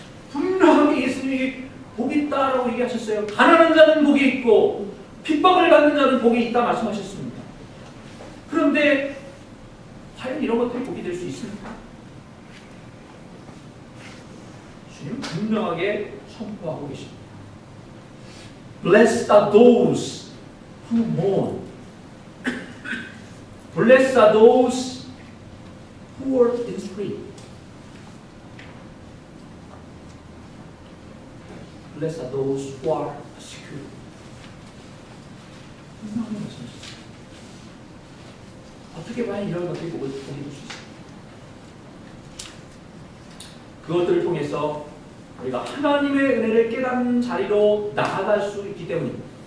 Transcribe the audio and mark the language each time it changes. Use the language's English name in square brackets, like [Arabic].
[Korean] 분명하게 예수님이 복이 있다라고 얘기하셨어요. 가난한 자는 복이 있고 핍박을 받는 자는 복이 있다 말씀하셨습니다. 그런데 과연 이런 것들이 복이 될 수 있습니까? 주님 분명하게 선포하고 계십니다. [English] Blessed are those who mourn. Blessed are those who are in spirit. Blessed are those who are persecuted. [Korean] 분명하게 말씀하셨습니다. 어떻게 봐야 이런 것들이 복을 볼 수 있습니까? 그것들을 통해서 우리가 하나님의 은혜를 깨닫는 자리로 나아갈 수 있기 때문입니다.